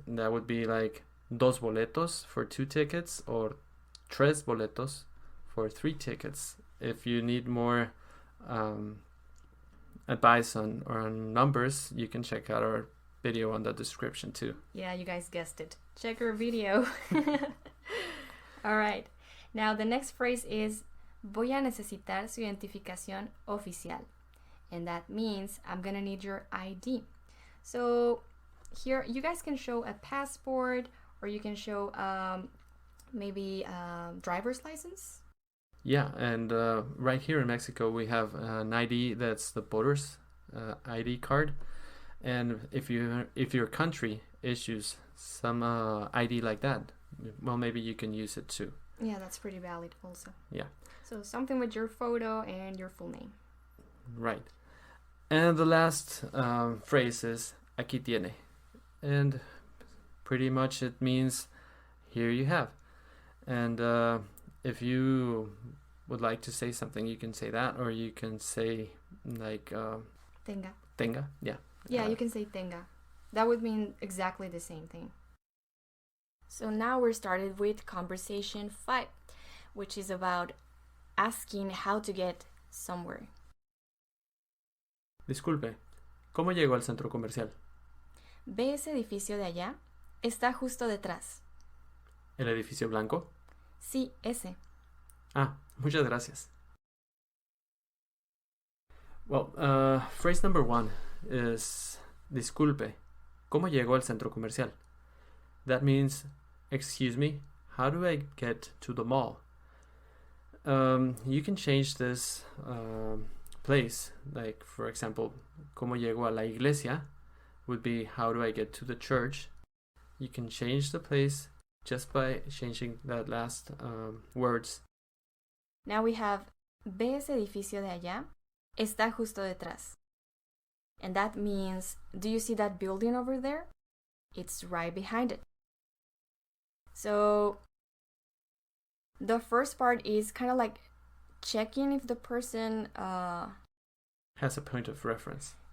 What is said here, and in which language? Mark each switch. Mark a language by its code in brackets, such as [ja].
[en] That would be like [es] dos boletos [en] for 2 tickets or [es] tres boletos [en] for 3 tickets. If you need more advice on numbers, you can check out our video on the description too. Yeah, you guys guessed it. Check our video. All right. Now the next phrase is [es] voy a necesitar su identificación oficial. [en] And that means I'm gonna need your ID. So here you guys can show a passport or you can show maybe a driver's license. Yeah, and right here in Mexico we have an ID that's the voter's ID card. And if your country issues some ID like that, well, maybe you can use it too. Yeah, that's pretty valid also. Yeah. So something with your photo and your full name. Right. And the last phrase is [es] aquí tiene. [en] And pretty much it means here you have. And if you would like to say something, you can say that, or you can say like [es] Tenga. Tenga, yeah. [en] Yeah, you can say tenga. That would mean exactly the same thing. So now we're started with conversation 5, which is about asking how to get somewhere. [es] Disculpe, ¿cómo llego al centro comercial? ¿Ve ese edificio de allá? Está justo detrás. ¿El edificio blanco? Sí, ese. Ah, muchas gracias. [en] Well, phrase number 1 is [es] disculpe, ¿cómo llego al centro comercial? [en] That means, excuse me, how do I get to the mall? You can change this place, like for example, [es] ¿cómo llego a la iglesia? [en] Would be, how do I get to the church? You can change the place just by changing that last words. Now we have, [es] ¿ve ese edificio de allá? Está justo detrás. [en] And that means, do you see that building over there? It's right behind it. So the first part is kind of like checking if the person has a point of reference.